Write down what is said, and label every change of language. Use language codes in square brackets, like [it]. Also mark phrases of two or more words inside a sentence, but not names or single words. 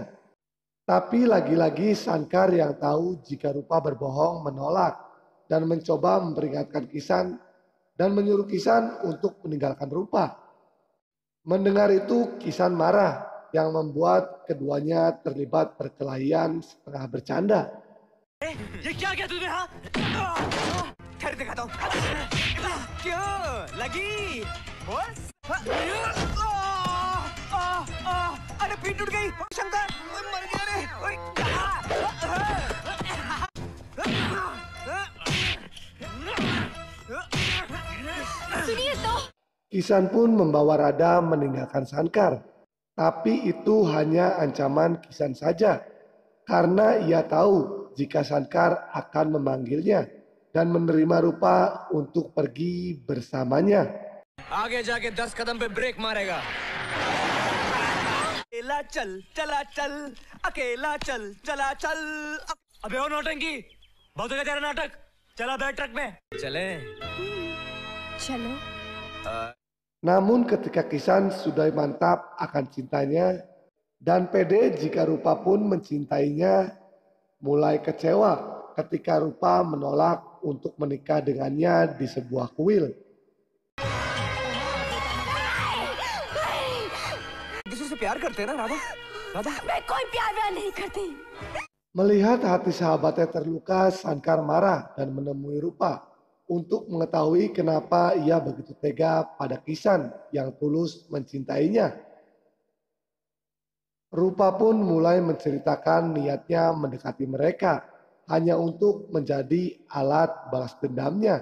[id] Tapi lagi-lagi Sankar yang tahu jika Rupa berbohong menolak dan mencoba memperingatkan Kisan dan menyuruh Kisan untuk meninggalkan Rupa. Mendengar itu Kisan marah yang membuat keduanya terlibat perkelahian setengah bercanda. [hi] ये क्या किया तूने? हाँ? ठहर दिखाता हूँ। क्यों लगी? बस? अरे पीठ टूट गई। शंकर मर गया रे। सुनिए तो। [id] Kisan pun membawa Radha meninggalkan Sankar. Tapi itu hanya ancaman Kisan saja. Karena ia tahu jika Sankar akan memanggilnya dan menerima Rupa untuk pergi bersamanya. [hi] आगे जाके 10 कदम पे ब्रेक मारेगा। अकेला चल चला चल, अकेला चल चला चल। अबे और नौटंकी, बहुत हो गया तेरा नाटक। चला बैठ ट्रक में। चले। चलो। [id] Namun ketika Kisan sudah mantap akan cintanya dan pede jika Rupa pun mencintainya, mulai kecewa ketika Rupa menolak untuk menikah dengannya di sebuah kuil. [hi] किसी से प्यार करते हैं ना राधा? राधा? मैं कोई प्यार व्यार नहीं करती। [id] Melihat hati sahabatnya terluka, Sankar marah dan menemui Rupa untuk mengetahui kenapa ia begitu tega pada Kisan yang tulus mencintainya. Rupa pun mulai menceritakan niatnya mendekati mereka hanya untuk menjadi alat balas dendamnya.